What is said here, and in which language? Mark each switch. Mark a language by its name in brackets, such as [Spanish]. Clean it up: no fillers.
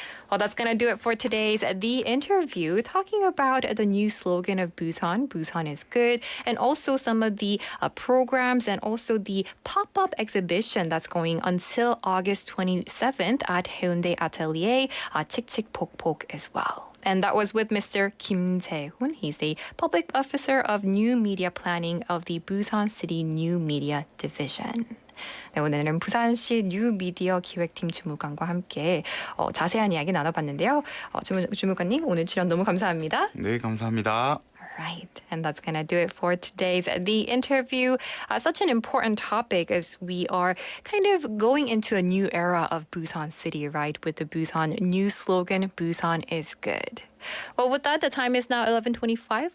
[English] Well, that's going to do it for today's The Interview, talking about the new slogan of Busan, Busan is good, and also some of the programs and also the pop-up exhibition that's going until August 27th at Haeundae Atelier, 칙칙폭폭 as well. And that was with Mr. Kim Se-hoon. He's the public officer of new media planning of the Busan City New Media Division. [Korean] 네, 오늘은 부산시 뉴미디어 기획팀 주무관과 함께 자세한 이야기 나눠봤는데요. 주무관님 오늘 출연 너무 감사합니다. 네, 감사합니다. [English] Right, and that's going to do it for today's The Interview. Such an important topic as we are kind of going into a new era of Busan City, right? With the Busan new slogan, Busan is good. Well, with that, the time is now 11:25.